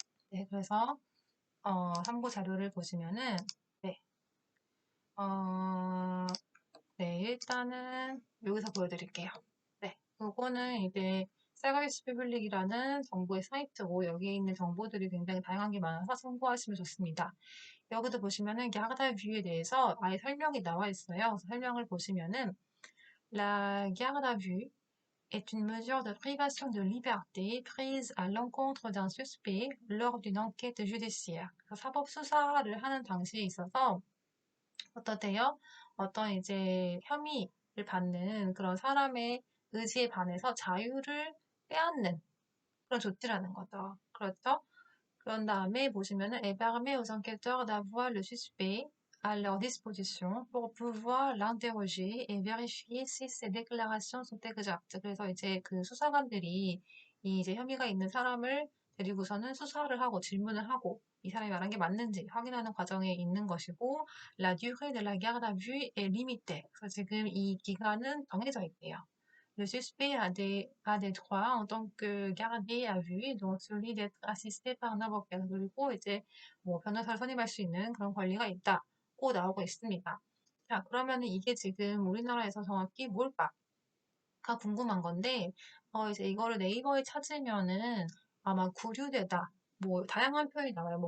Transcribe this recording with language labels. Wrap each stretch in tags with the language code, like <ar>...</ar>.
<ko>네, 그래서 참고 자료를 보시면은 네, 어, 네, 일단은 여기서 보여드릴게요. 네, 요거는 이제 세가리스 피블릭이라는 정보의 사이트고 여기에 있는 정보들이 굉장히 다양한 게 많아서 참고하시면 좋습니다. 여기도 보시면은 이게 하가다 뷰에 대해서 아예 설명이 나와 있어요. 그래서 설명을 보시면은</ko> <fr>La garde à vue est une mesure de privation de liberté prise à l'encontre d'un suspect lors d'une enquête judiciaire.</fr> <ko>그래서 사법 수사를 하는 당시에 있어서 어떠세요? 어떤 이제 혐의를 받는 그런 사람의 의지에 반해서 자유를 빼앗는 그런 조치라는 거죠. 그렇죠? 그런 다음에 보시면은</ko> <fr>permet aux enquêteurs d'avoir le suspect à leur disposition pour pouvoir l'interroger et vérifier si ses déclarations sont exactes.</fr> <ko>그래서 이제 그 수사관들이 이 이제 혐의가 있는 사람을 데리고서는 수사를 하고 질문을 하고 이 사람이 말한 게 맞는지 확인하는 과정에 있는 것이고</ko> <fr>la durée de la garde à vue est limitée.</fr> <ko>그래서 지금 이 기간은 정해져 있대요.</ko> <fr>Le suspect a des droits en tant que gardé à vue, dont celui d'être assisté par un avocat.</fr> <ko>그리고 이제 뭐 변호사를 선임할 수 있는 그런 권리가 있다고 나오고 있습니다. 자, 그러면은 이게 지금 우리나라에서 정확히 뭘까가 궁금한 건데, 이제 이거를 네이버에 찾으면은 아마 구류되다, 뭐 다양한 표현이 나와요.</ko>